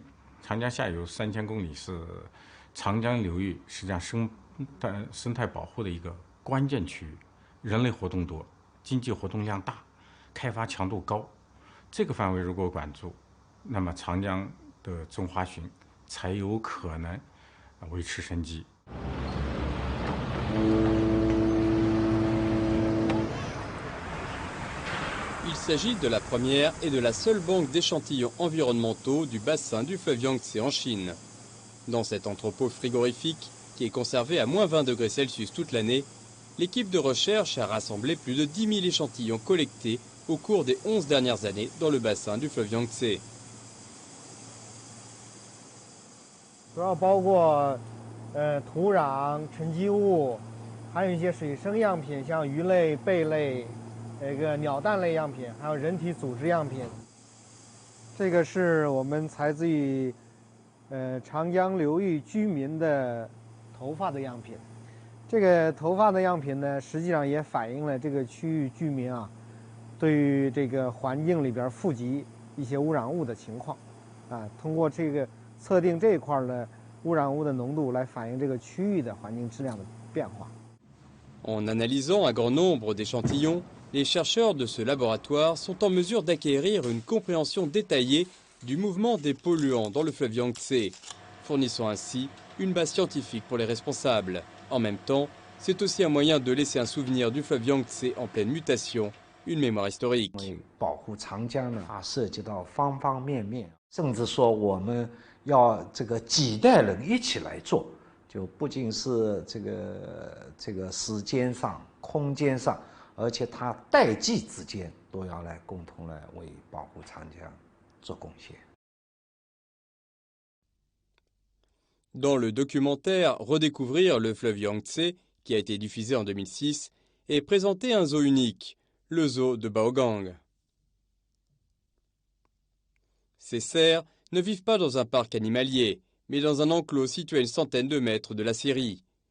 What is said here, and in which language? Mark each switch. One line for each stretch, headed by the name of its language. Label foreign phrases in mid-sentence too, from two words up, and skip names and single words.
Chinese: 长江下游3000公里是长江流域实际上生态保护的一个关键区域，人类活动多，经济活动量大，开发强度高。这个范围如果管住，那么长江的中华鲟才有可能维持生机。
French: Il s'agit de la première et de la seule banque d'échantillons environnementaux du bassin du fleuve Yangtze en Chine. Dans cet entrepôt frigorifique, qui est conservé à -20 degrés Celsius toute l'année, l'équipe de recherche a rassemblé plus de 10 000 échantillons collectés au cours des 11 dernières années dans le bassin du fleuve Yangtze.
Chinese: 主要包括土壤、沉积物，还有一些水生样品，像鱼类、贝类。鸟蛋类样品，还有人体组织样品。这个是我们采自于长江流域居民的头发的样品。这个头发的样品呢，实际上也反映了这个区域居民啊，对于这个环境里边富集一些污染物的情况，通过这个测定这一块的污染物的浓度来反映这个区域的环境质量的变化。
French: En analysant un grand nombre d'échantillons, les chercheurs de ce laboratoire sont en mesure d'acquérir une compréhension détaillée du mouvement des polluants dans le fleuve Yangtze, fournissant ainsi une base scientifique pour les responsables. En même temps, c'est aussi un moyen de laisser un souvenir du fleuve Yangtze en pleine mutation, une mémoire historique.
Chinese: 保护长江呢，它涉及到方方面面，甚至说我们要这个几代人一起来做，就不仅是这个时间上、空间上。而且它代际之间都要来共同来为保护长江做贡献。
French: Dans le documentaire Redécouvrir le fleuve Yangtze, qui a été diffusé en 2006, est présenté un zoo unique, le zoo de Baogang. Ces cerfs ne vivent pas dans un parc animalier, mais dans un enclos situé à une centaine de mètres de la scierie.